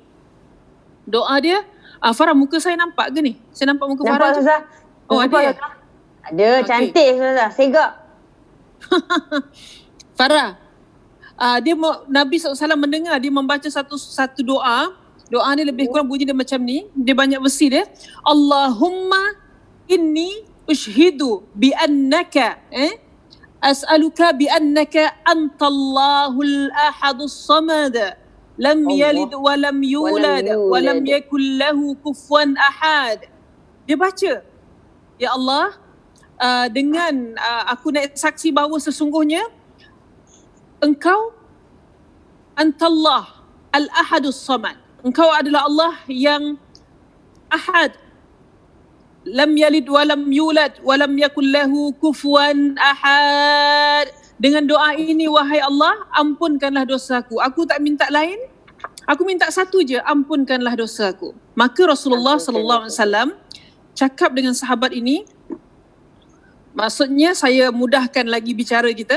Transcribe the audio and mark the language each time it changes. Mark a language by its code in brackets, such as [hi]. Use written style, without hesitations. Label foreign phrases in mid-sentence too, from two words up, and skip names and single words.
[ms] Doa dia, Farah, muka saya nampak ke ni? Saya nampak muka Farah. Nampak, Ustazah. Oh, ada. Ada, cantik Ustazah. Segak. Farah, Nabi SAW mendengar dia membaca satu doa. Doa ni lebih kurang bunyi dia macam ni. Dia banyak versi dia. [ar] اللهم إني أشهد بأنك أسألك بأنك أنت الله الأحد الصمد لم يلد ولم يولد ولم يكن له كفوا أحد. [ms] Dia baca, ya Allah, dengan aku nak saksi bahawa sesungguhnya Engkau [ar] أنت الله الأحد الصمد. [ms] Engkau adalah Allah yang ahad, [ar] لم يلد ولم يولد ولم يكن له كفوا أحد. [ms] Dengan doa ini, wahai Allah, ampunkanlah dosaku. Aku tak minta lain, aku minta satu je, ampunkanlah dosaku. Maka Rasulullah [ar] صلى الله عليه وسلم [ms] cakap dengan sahabat ini, maksudnya saya mudahkan lagi bicara kita.